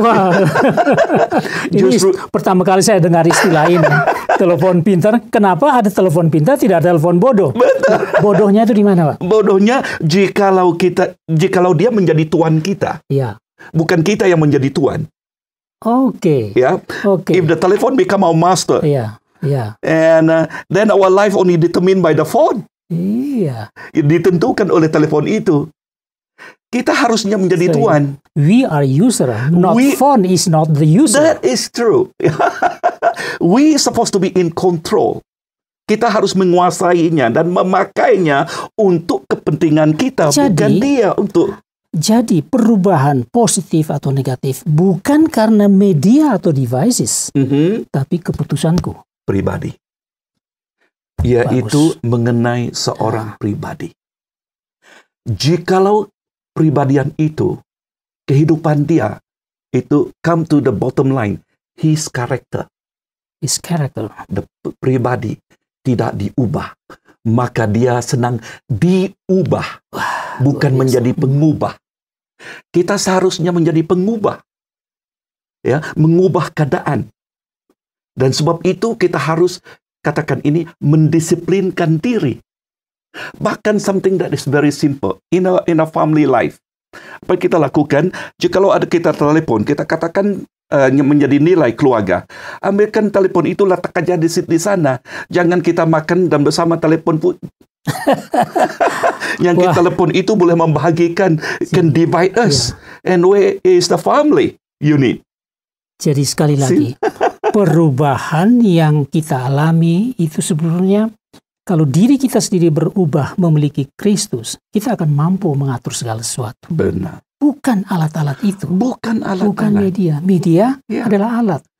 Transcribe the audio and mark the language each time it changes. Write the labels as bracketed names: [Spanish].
[Indonesian] Wah. Ini pertama kali saya dengar istilah ini. Telepon pintar. Kenapa ada telepon pintar, tidak ada telepon bodoh? Betul. Bodohnya itu di mana, Pak? Bodohnya jikalau dia menjadi tuan kita. Ya. Bukan kita yang menjadi tuan. Oke. Ya. Oke. [English] If the telephone become our master. [Indonesian] Iya. [English] And then our life only determined by the phone. [Indonesian] Iya. Ditentukan oleh telepon itu. Kita harusnya menjadi tuan. [English] We are user, phone is not the user. That is true. We supposed to be in control. [Indonesian] Kita harus menguasainya dan memakainya untuk kepentingan kita, bukan dia untuk. Jadi perubahan positif atau negatif bukan karena media atau devices, tapi keputusanku pribadi. Yaitu mengenai seorang pribadi. Jikalau pribadian itu, kehidupan dia, itu [English] come to the bottom line, his character. [Indonesian] The pribadi tidak diubah, maka dia senang diubah, bukan menjadi pengubah. Kita seharusnya menjadi pengubah, ya, mengubah keadaan. Dan sebab itu kita harus katakan ini mendisiplinkan diri. Bahkan [English] something that is very simple in a family life. [Indonesian] Apa kita lakukan? Jikalau ada kita telepon, kita katakan menjadi nilai keluarga. Ambilkan telepon itu, letak aja di sana. Jangan kita makan dan bersama telepon pun. Yang kita telepon itu boleh membahagikan, [English] can divide us. And where is the family unit? [Indonesian] Jadi sekali lagi, perubahan yang kita alami itu sebenarnya kalau diri kita sendiri berubah memiliki Kristus, kita akan mampu mengatur segala sesuatu. Benar. Bukan alat-alat itu. Bukan media. Media adalah alat.